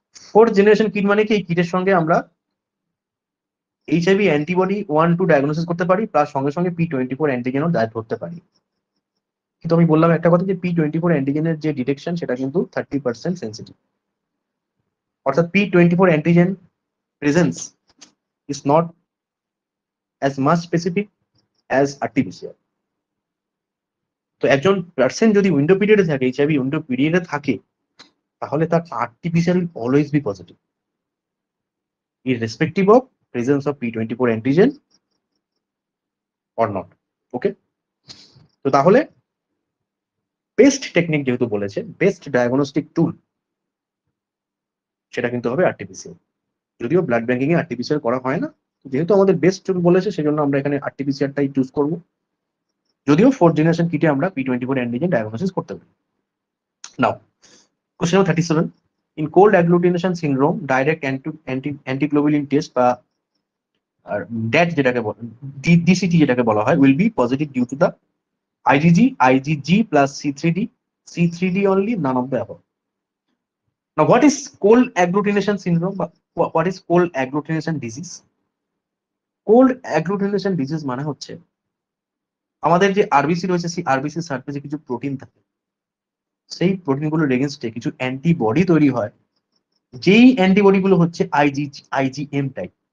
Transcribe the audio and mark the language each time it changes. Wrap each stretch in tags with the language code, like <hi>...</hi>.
<bn>Fourth generation kit মানে কি, এই কিটের সঙ্গে আমরা এইচআইভি অ্যান্টিবডি 1-2 ডায়াগনোসিস করতে পারি, প্লাস সঙ্গে সঙ্গে P24 অ্যান্টিজেনও ধরতে পারি। কিন্তু আমি বললাম একটা কথা, যে P24 অ্যান্টিজেনের যে ডিটেকশন সেটা কিন্তু 30% সেন্সিটিভ।</bn> <en>অর্থাৎ P24 antigen presence is not as much specific as RT-PCR.</en> <bn>তো একজন পার্সন যদি উইন্ডো পিরিয়ডে থাকে, এইচআইভি উইন্ডো পিরিয়ডে থাকে, তাহলে তার RT-PCR</bn> <en>will always be positive irrespective of presence of P24 antigen or not.</en> <bn>ওকে, তো তাহলে বেস্ট টেকনিক যেহেতু বলেছে, বেস্ট ডায়াগনস্টিক টুল সেটা কিন্তু হবে RT-PCR। যদিও ব্লাড ব্যাংকিং এ RT-PCR করা হয় না, যেহেতু আমাদের বেস্ট টুল বলেছে সেজন্য আমরা এখানে RT-PCRটাই চুজ করব, যদিও ফোর্থ জেনারেশন কিটে আমরা P24 অ্যান্টিজেন ডায়াগনোসিস করতে পারি।</bn> <en>now question number 37, in cold agglutination syndrome direct antiglobulin test</en> <bn>বা ড্যাট যেটাকে ডিসিটি যেটাকে বলা হয়</bn> <en>will be positive due to the IgG plus C3d only, none of the above. Now what is cold agglutination syndrome বা what is cold agglutination disease?</en> <bn>Cold agglutination disease মানে হচ্ছে আমাদের যে আরবিসি রয়েছে সেই আরবিসি সারফেসে কিছু প্রোটিন থাকে, সেই প্রোটিনগুলোর এগেনস্টে কিছু অ্যান্টিবডি তৈরি হয়, যেই অ্যান্টিবডি গুলো হচ্ছে আইজিএম টাইপ।</bn>